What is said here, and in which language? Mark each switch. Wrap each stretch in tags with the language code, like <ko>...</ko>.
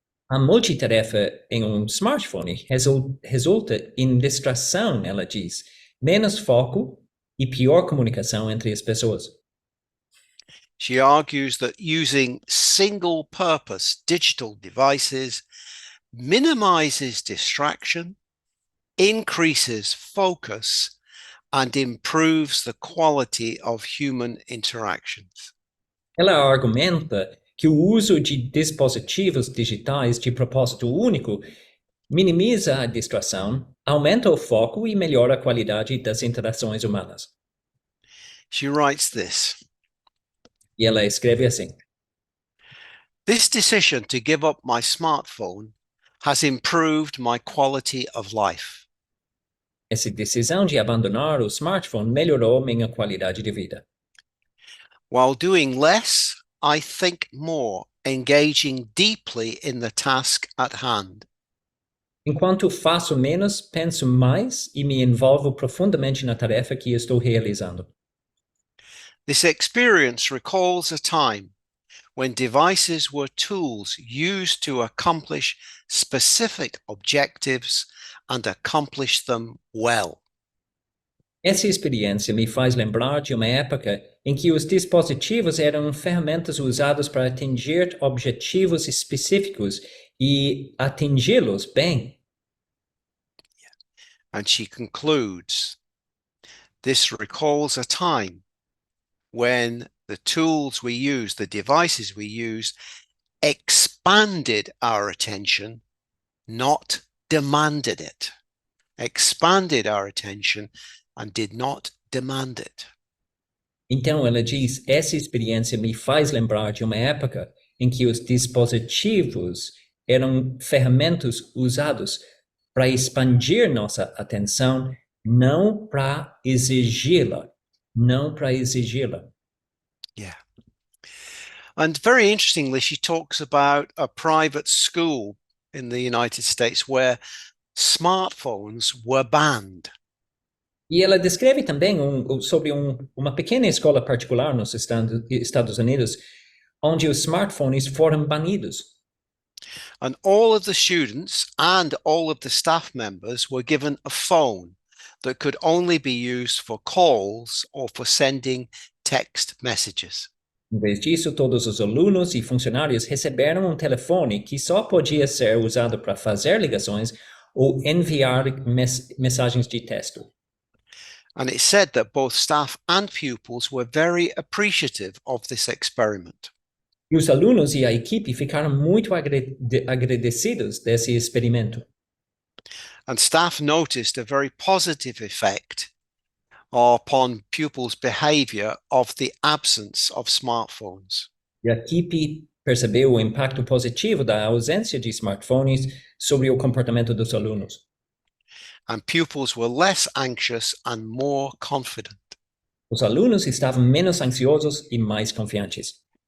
<pt>A multitarefa em smartphone resulta em distração, ela diz, menos foco e pior comunicação entre as pessoas.</pt> <en>She argues that using single-purpose digital devices minimizes distraction, increases focus, and improves the quality of human interactions.</en> <pt>Ela argumenta que o uso de dispositivos digitais de propósito único minimiza a distração, aumenta o foco e melhora a qualidade das interações humanas.</pt> <en>She writes this.</en> <pt>E ela escreve assim:</pt> <en>This decision to give up my smartphone has improved my quality of life.</en> <pt>Essa decisão de abandonar o smartphone melhorou minha qualidade de vida.</pt> <en>While doing less, I think more, engaging deeply in the task at hand.</en> <pt>Enquanto faço menos, penso mais e me envolvo profundamente na tarefa que estou realizando.</pt> <en>This experience recalls a time when devices were tools used to accomplish specific objectives and accomplish them well.</en> <pt>Essa experiência me faz lembrar de uma época em que os dispositivos eram ferramentas usadas para atingir objetivos específicos e atingi-los bem.</pt> <en>And she concludes, this recalls a time when the tools we use, the devices we use, expanded our attention, not demanded it. Expanded our attention and did not demand it.</en> <pt>Então ela diz, essa experiência me faz lembrar de uma época em que os dispositivos eram ferramentas usadas para expandir nossa atenção, não para exigi-la. Não para exigi-la.</pt> <en>Yeah. And very interestingly, she talks about a private school in the United States where smartphones were banned.</en> <pt>E ela descreve também sobre uma pequena escola particular nos Estados Unidos, onde os smartphones foram banidos.</pt> <en>And all of the students and all of the staff members were given a phone that could only be used for calls or for sending text messages.</en> <pt>Em vez disso, todos os alunos e funcionários receberam telefone que só podia ser usado para fazer ligações ou enviar mensagens de texto.</pt> <en>And it said that both staff and pupils were very appreciative of this experiment.</en> <pt>E os alunos e a equipe ficaram muito agradecidos desse experimento.</pt> <en>And staff noticed a very positive effect upon pupils' behavior of the absence of smartphones.</en> <pt>E a equipe percebeu o impacto positivo da ausência de smartphones sobre o comportamento dos alunos.</pt> <en>and pupils were less anxious and more confident.</en> <pt>Os alunos estavam menos ansiosos e mais confiantes.</pt>